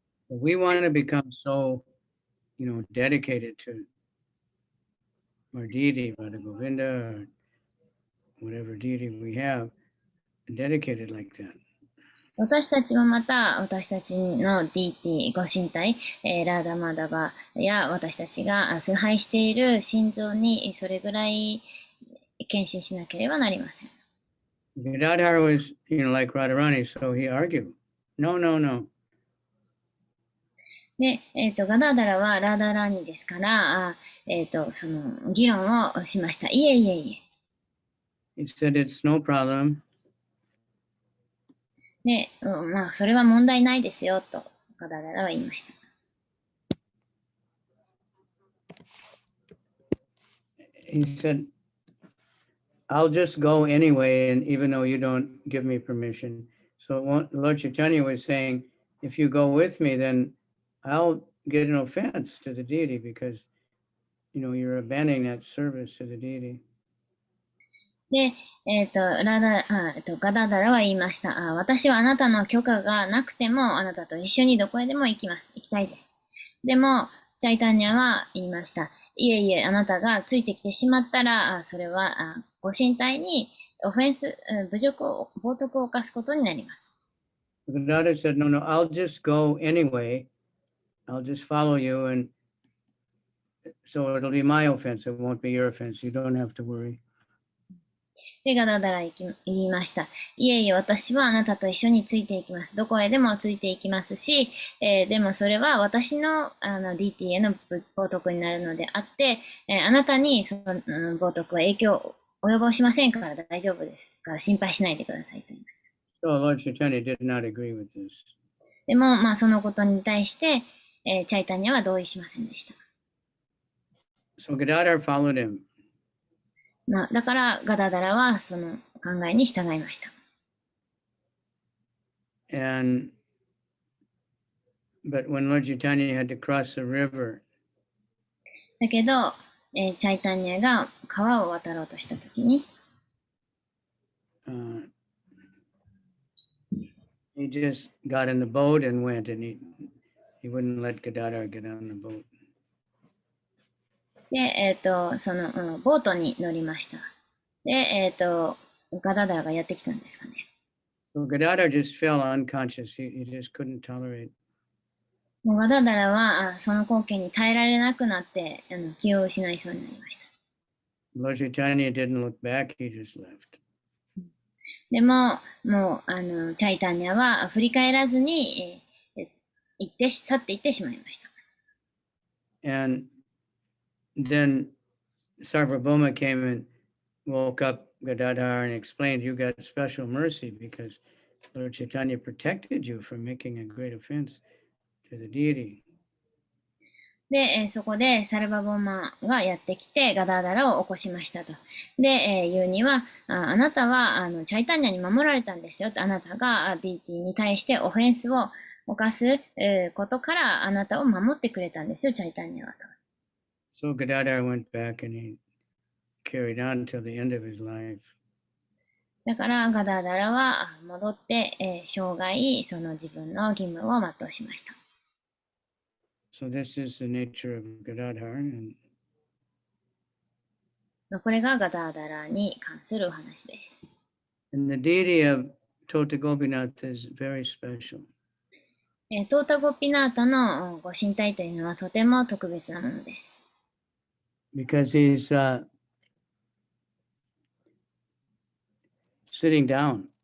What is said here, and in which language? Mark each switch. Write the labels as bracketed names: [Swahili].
[English] We want to become so, dedicated to our deity, Radha Govinda, or whatever deity we have, dedicated like that. [Japanese] 私たちもまた、私たちの DT ご神体、ラーダマダバや私たちが崇拝している心臓にそれぐらい献身しなければなりません。 [English] Gadadhar was, like Radharani, so he argued, no, no, no. [Japanese] で、ガダーダラはラーダラーニですから、その議論をしました。いえいえい [English] え。He said, it's no problem. [Japanese] で、それは問題ないですよ、とガダーダラは言いました。 [English] He said, I'll just go anyway, and even though you don't give me permission. So Lord Chaitanya was saying, if you go with me, then I'll get an offense to the deity because, you're abandoning that service to the deity. [Japanese] で、ガダダラは言いました。私はあなたの許可がなくても、あなたと一緒にどこへでも行きたいです。でも、チャイタンニャは言いました。いえいえ、あなたがついてきてしまったら、それはご神体にオフェンス、侮辱を、冒涜を犯すことになります。 Gadadhar said, no, no, I'll just go anyway. I'll just follow you, and so it'll be my offense. It won't be your offense. You don't have to worry. で、ガダダラ言いました。いえいえ、私はあなたと一緒についていきます。どこへでもついていきますし、でもそれは私のDT への冒涜になるのであって、あなたにその冒涜は影響を及ぼしませんから大丈夫です。から心配しないでくださいと言いました。 [English] So Lord Chaitanya did not agree with this. [Japanese] でも、そのことに対して、チャイタニャは同意しませんでした。 [English] So Gadadhar followed him. [Japanese] だからガダダラはその考えに従いました。 [English] But when Lord Chaitanya had to cross the river, [Japanese] だけど、チャイタンニャが川を渡ろうとしたときに、 [English] he just got in the boat and went, and he wouldn't let Gadadhar get on the boat. [Japanese] で、その、ボートに乗りました。で、ガダダラがやってきたんですかね。 [English] So Gadadhar just fell unconscious. He just couldn't tolerate. [Japanese] もうガダダラはその光景に耐えられなくなって気を失いそうになりました。 [English] Lord Chaitanya didn't look back. He just left. [Japanese] でも、もうチャイタンニャは振り返らずに、去っていってしまいました。 [English] And then Sarvabhauma came and woke up Gadadhar and explained, you got special mercy because Lord Chaitanya protected you from making a great offense to the deity. [Japanese] で、そこでサルバボーマがやってきてガダーダラを起こしましたと。で、言うには、あなたはチャイタンニャに守られたんですよと。あなたがディーティに対してオフェンスを犯すことからあなたを守ってくれたんですよ、チャイタンニャはと。 [English] So Gadadhar went back and he carried on till the end of his life. [Japanese] だからガダーダラは戻って、生涯その自分の義務を全うしました。 [English] So this is the nature of Gadadhar. And [Japanese] これがガダーダラに関するお話です。 [English] the deity of Tota Gopinath is very special. [Japanese] トータゴピナータのご神体というのはとても特別なものです。 [English] Because he's sitting down.